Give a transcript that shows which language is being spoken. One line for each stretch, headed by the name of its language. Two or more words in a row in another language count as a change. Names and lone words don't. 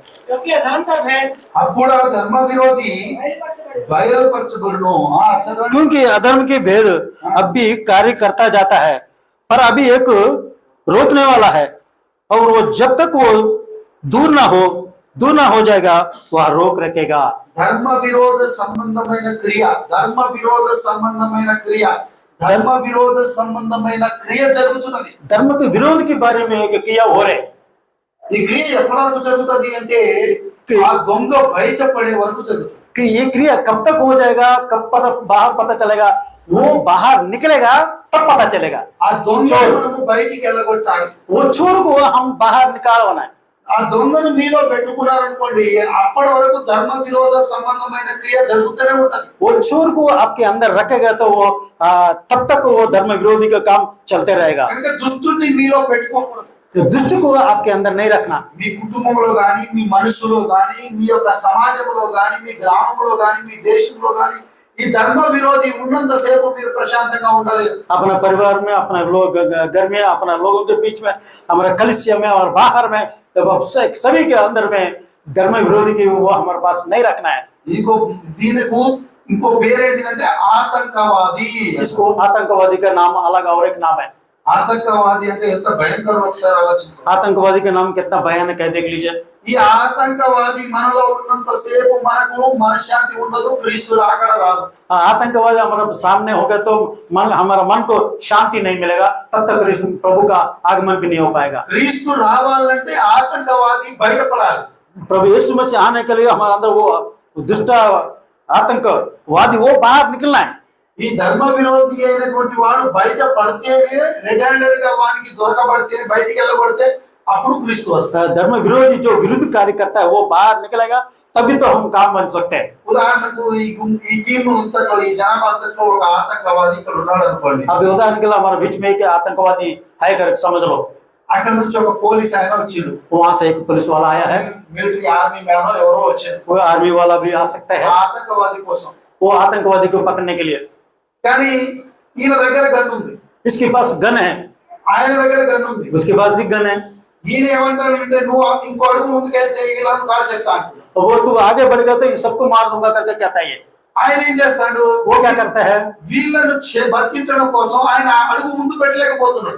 Telugu: అప్పుడు ఆ ధర్మ విరోధి బయలుపరచబడును. చదవండి.
Hindi: क्योंकि अधर्म के भेद अब भी कार्य करता जाता है, पर अभी एक रोकने वाला है, और वो जब तक वो दूर ना हो जाएगा वह रोक रखेगा।
Telugu: ధర్మ విరోధ సంబంధమైన క్రియ, ధర్మ విరోధ సంబంధమైన క్రియ, ధర్మ విరోధ సంబంధమైన క్రియ జరుగుతున్నది.
Hindi: धर्म के विरोध के बारे में एक क्रिया हो रहे।
Telugu: ఈ క్రియ ఎప్పటి వరకు జరుగుతుంది అంటే ఆ దొంగ బయటపడే వరకు జరుగుతుంది.
Hindi: कि ये क्रिया कब तक हो जाएगा, कब बाहर पता चलेगा, वो बाहर निकलेगा तब पता चलेगा।
Telugu: ఆ దొంగ మనము బయటికి వెళ్ళగొట్టాలి.
Hindi: वो चोर को हम बाहर निकालना है।
Telugu: ఆ దొంగను మీలో పెట్టుకున్నారనుకోండి, అప్పటి వరకు ధర్మ విరోధ సంబంధమైన క్రియ జరుగుతూనే ఉంటది.
Hindi: वो चोर को आपके अंदर रखेगा तो वो तब तक वो धर्म विरोधी का काम चलते रहेगा।
Telugu: కనుక దుష్టుని మీలో పెట్టుకోకూడదు.
Hindi: तो दुष्ट को आपके अंदर नहीं रखना।
Telugu: మీ కుటుంబంలో గాని, మీ మనసులో గాని, మీ యొక్క సమాజంలో గాని, మీ గ్రామంలో గాని, మీ దేశంలో గాని ఈ ధర్మ విరోధి ఉన్నంత సేపు మీరు ప్రశాంతంగా ఉండలేరు.
Hindi: अपना परिवार में, अपना लोग घर में, अपना लोगों के बीच में, हमारे कलिसिया में और बाहर में, सभी के अंदर में धर्म विरोधी की वो हमारे पास नहीं रखना है।
Telugu: ఇంకో పేరేంటిదంటే ఆతంకవాది.
Hindi: इसको आतंकवादी का नाम अलग और एक नाम है।
Telugu: ఆతంకవాది అంటే ఎంత భయంకరం ఒకసారి ఆలోచించండి.
Hindi: आतंकवादी का नाम कितना भयानक है, देख लीजिए।
Telugu: ఈ ఆతంకవాది మనలో ఉన్నంత సేపు మనకు మనశ్శాంతి ఉండదు, క్రీస్తు రాకడ రాదు.
Hindi: आतंकवादी हमारे सामने होगा तो हमारा मन को शांति नहीं मिलेगा, तब तक प्रभु का आगमन भी नहीं हो पाएगा।
Telugu: క్రీస్తు రావాలంటే ఆతంకవాది బయటపడాలి.
Hindi: प्रभु यीशु मसीह आने के लिए हमारे अंदर वो दुष्ट आतंकवादी वो बाहर निकलना है।
Telugu: ఈ ధర్మ విరోధి అయినటువంటి వాడు బయట పడితేనే,
English: red handed
Telugu: గా వానికి దొరకబడితేనే, బయటికి వెళ్ళబడితే అప్పుడు క్రీస్తు వస్తాడు.
Hindi: धर्म विरोधी जो विरुद्ध कार्य करता है वो बाहर निकलेगा, तभी तो हम काम बन सकते हैं।
Telugu: ఉదాహరణకు ఈ టీం అంతట్లో, ఈ జనాభా అంతట్లో ఒక ఆతంకవాది ఇక్కడ ఉన్నాడు అనుకోండి.
Hindi: अभी उदाहरण के लिए हमारे बीच में एक आतंकवादी है कर समझ लो।
Telugu: అక్కడ నుంచి ఒక పోలీస్ ఆయన వచ్చిండు,
Hindi: वहां से एक पुलिस वाला आया है,
English: military army man
Telugu: ఎవరో వచ్చారు
Hindi: वो आर्मी वाला भी आ सकता है,
Telugu: ఆతంకవాది కోసం.
Hindi: वो आतंकवादी को पकड़ने के लिए।
Telugu: కానీ ఈయన దగ్గర గన్ ఉంది,
Hindi: इसके पास गन है,
Telugu: ఆయన దగ్గర గన్ ఉంది.
Hindi: उसके पास भी गन है।
Telugu: ఈయన ఏమంటాడంటే నువ్వు ఇంకో అడుగు ముందుకేస్తే ఇలా కాల్ చేస్తా అంటున్నాడు.
Hindi: वो तू आगे बढ़ेगा तो सबको मार दूंगा करके कहता है।
Telugu: ఆయన ఏం చేస్తాడు?
Hindi: वो क्या करता है,
Telugu: వీళ్ళను బతికించడం కోసం ఆయన అడుగు ముందు పెట్టలేకపోతున్నాడు.